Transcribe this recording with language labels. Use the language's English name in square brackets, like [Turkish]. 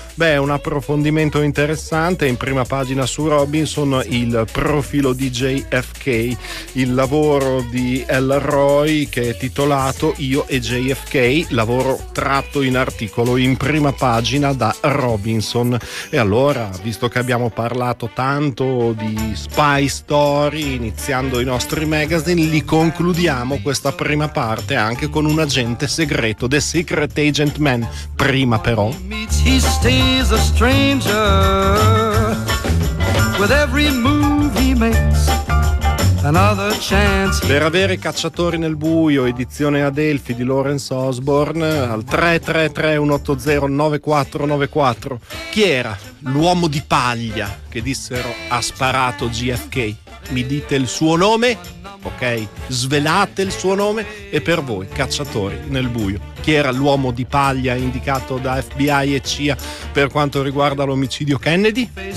[Italian] Beh, un approfondimento interessante in prima pagina su Robinson, il profilo di JFK, il lavoro di Ellroy che è titolato Io e JFK, lavoro tratto in articolo in prima pagina da Robinson. E allora, visto che abbiamo parlato tanto di spy story iniziando i nostri magazine, li concludiamo questa prima parte anche con un agente segreto, The Secret Agent Man. Prima però, [English] he's a stranger with every move he makes. Another chance. [Italian] Per avere Cacciatori nel buio, edizione Adelphi di Lawrence Osborne, al 333-180-9494. Chi era l'uomo di paglia che dissero ha sparato JFK? Mi dite il suo nome? Ok, svelate il suo nome, e per voi, Cacciatori nel buio, chi era l'uomo di paglia indicato da FBI e CIA per quanto riguarda l'omicidio Kennedy?